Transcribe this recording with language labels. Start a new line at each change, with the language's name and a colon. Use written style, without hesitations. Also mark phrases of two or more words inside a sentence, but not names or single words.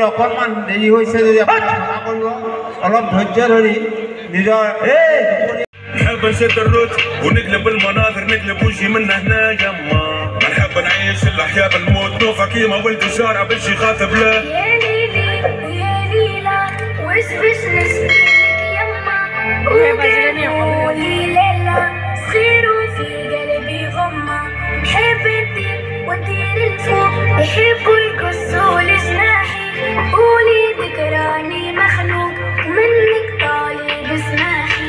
Assamese: অকণমান দেৰি হৈছে যদি ক্ষমা কৰিব অলপ ধৈৰ্য ধৰি নিজৰ
Arabic: نحب نشد الروت ونقلب المناظر نقلب وجهي من هنا يما نحب نعيش الاحياء بالموت نوفا كيما ولد الشارع بنشي خاطب له يا ليلي ويا ليلى وش باش نشكيلك يما وقولي ليلى صغيروا في قلبي غمة نحب نطير ونطير لفوق يحبوا يقصوا لجناحي قولي ذكراني مخلوق منك طالب اسماحي